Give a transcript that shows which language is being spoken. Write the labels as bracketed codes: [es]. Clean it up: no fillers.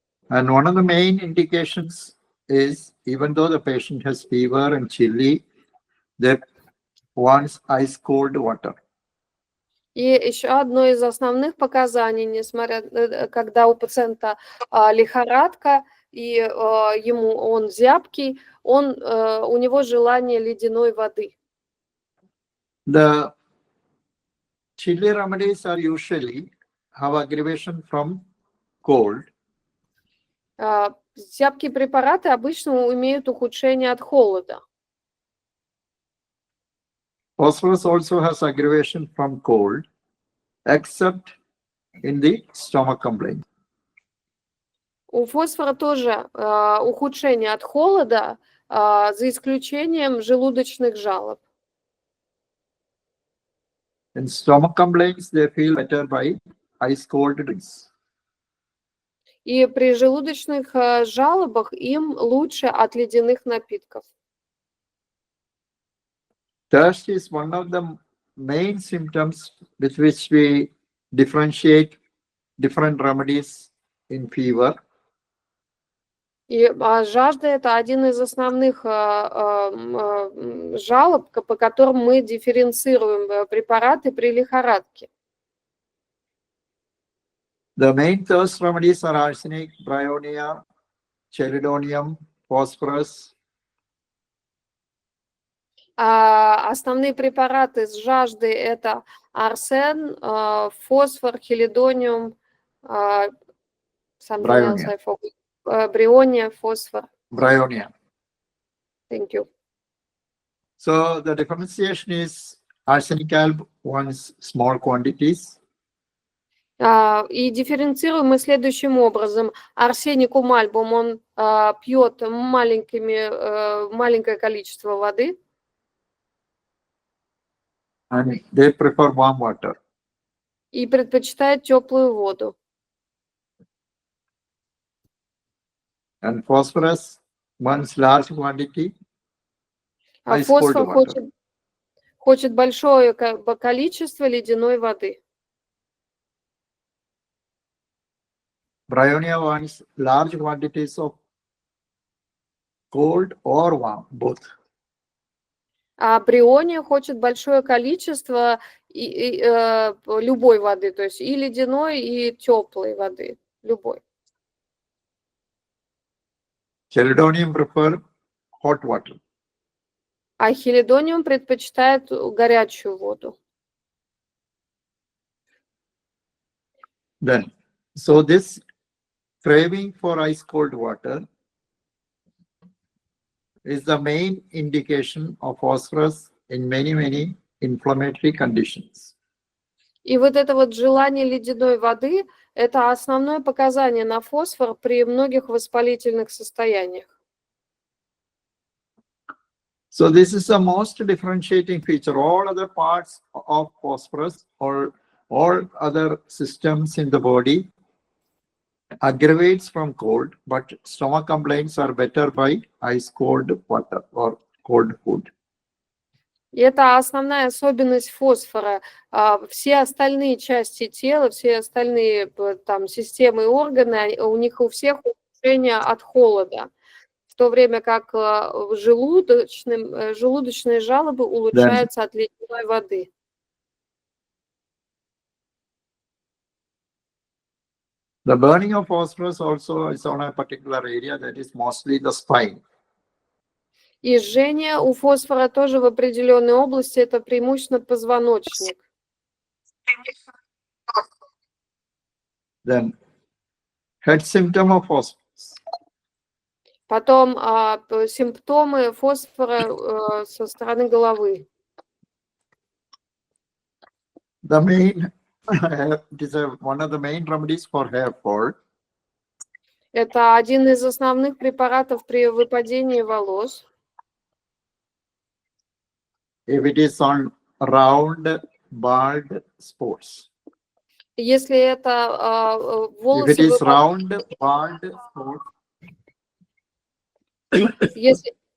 [en] And one of the main indications is, even though the patient has fever and chilly, they wants ice cold water. [ru] И еще одно из основных показаний, когда у пациента лихорадка и он зябкий, у него желание ледяной воды. [en] The chilly remedies are usually have aggravation from cold. [ru] Зябкие препараты обычно имеют ухудшение от холода. [en] Phosphorus also has aggravation from cold, except in the stomach complaint. [ru] У фосфора тоже ухудшение от холода, за исключением желудочных жалоб. [en] In stomach complaints, they feel better by ice cold drinks. [ru] И при желудочных жалобах им лучше от ледяных напитков. [en] Thirst is one of the main symptoms with which we differentiate different remedies in fever. [ru] И жажда – это один из основных жалоб, по которым мы дифференцируем препараты при лихорадке. [en] The main thirst remedies are arsenic, bryonia, chelidonium, phosphorus. [ru] Основные препараты с жажды – это арсен, фосфор, хелидониум, бриония, фосфор. [en] Bryonia. Thank you. So the differentiation is arsenic alb wants small quantities. [ru] И дифференцируем мы следующим образом. Арсеникум альбум, он пьет маленькое количество воды. [en] And they prefer warm water. [ru] И предпочитает теплую воду. [en] And phosphorus wants large quantity. [ru] А [en] Ice cold [ru] фосфор [en] water. [ru] хочет большое количество ледяной воды. [en] Bryonia wants large quantities of cold or warm, both. [ru] А бриония хочет большое количество любой воды, то есть и ледяной, и теплой воды, любой. [en] Chelidonium prefer hot water. [ru] А хелидониум предпочитает горячую воду. [en] Then, so this craving for ice cold water is the main indication of phosphorus in many inflammatory conditions. [ru] И вот это вот желание ледяной воды – это основное показание на фосфор при многих воспалительных состояниях. [en] So this is the most differentiating feature. All other parts of phosphorus or all other systems in the body aggravates from cold, but stomach complaints are better by ice cold water or cold food. [ru] И это основная особенность фосфора. Все остальные части тела, все остальные там системы и органы, у них у всех улучшение от холода, в то время как желудочные жалобы улучшаются от ледяной воды. [en] The burning of phosphorus also is on a particular area, that is mostly the spine. [ru] И жжение у фосфора тоже в определенной области, это преимущественно позвоночник. [en] Then head symptom of phosphorus. [ru] Потом симптомы фосфора со стороны головы. [en] The main, it is one of the main remedies for hair fall. [ru] Это один из основных препаратов при выпадении волос. [en] If it is on round, bald spots. [ru] Если это волосы, [en] If it is round, bald spots.